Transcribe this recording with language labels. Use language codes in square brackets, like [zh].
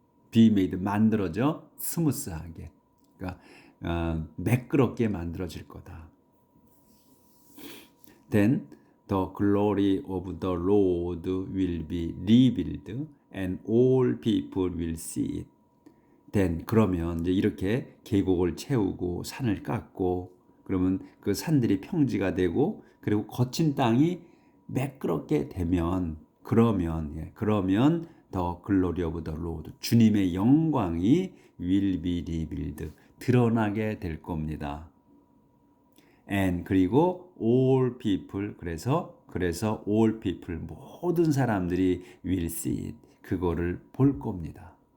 [en] be made, [ko] 만들어져 스무스하게. 그러니까 매끄럽게 만들어질 거다. [en] Then the glory of the Lord will be revealed and all people will see it. [ko] Then, 그러면 이제 이렇게 계곡을 채우고 산을 깎고 그러면 그 산들이 평지가 되고 그리고 거친 땅이 매끄럽게 되면 그러면 [en] the glory of the Lord, [ko] 주님의 영광이 [en] will be revealed, [ko] 드러나게 될 겁니다. [en] And 그리고 all people, [ko] 그래서 [en] all people, [ko] 모든 사람들이 [en] will see it, [ko] 그거를 볼 겁니다.